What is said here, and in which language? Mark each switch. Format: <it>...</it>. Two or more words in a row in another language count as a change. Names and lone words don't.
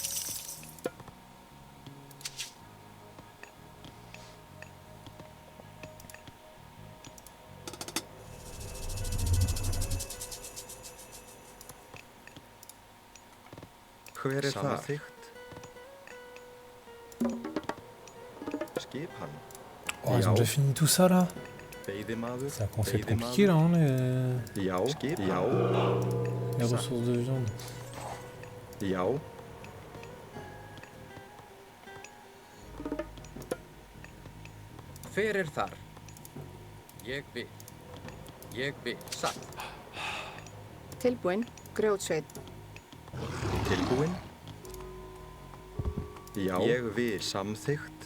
<is>Hver er það? Samþykkt. Skipan.</is> <fr>Oh, ils ont déjà fini tout ça là.</fr> <is>Veiðimaður.</is> <fr>C'est un concept compliqué là, hein,</fr> <is>Já. Skip. Já.</is> <fr>les ressources de viande.</fr> <is>Já. Hver er þar? Ég vil. Ég vil. Satt. Tilbúin, grjótsveit. Tilbúin. Já. Ég vil. Samþykkt.</is>